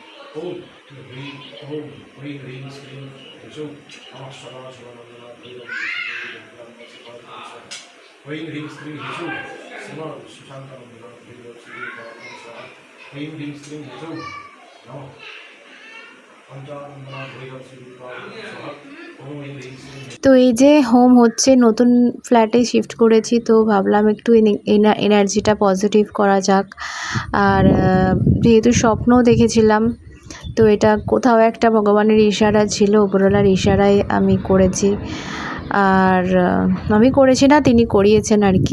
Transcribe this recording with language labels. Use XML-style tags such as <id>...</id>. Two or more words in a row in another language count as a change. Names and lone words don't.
<sa>ओम ह्रीं ओम ह्रीं ह्रीं श्रीं ह्रीं नमः सदा शिवानंदना ह्रीं ह्रीं श्रीं ह्रीं शिव सुशांतनंदना ह्रीं ह्रीं श्रीं ह्रीं नमः पंचानंदना ओम ह्रीं ह्रीं श्रीं।</sa> <bn>তো এই যে হোম হচ্ছে, নতুন ফ্ল্যাটে শিফট করেছি, তো ভাবলাম একটু এনার্জিটা পজিটিভ করা যাক। আর যেহেতু স্বপ্নও দেখেছিলাম, তো এটা কোথাও একটা ভগবানের ইশারা ছিল, উপরওয়ালার ইশারায় আমি করেছি। আর আমি করেছি না, তিনি করিয়েছেন আর কি।</bn>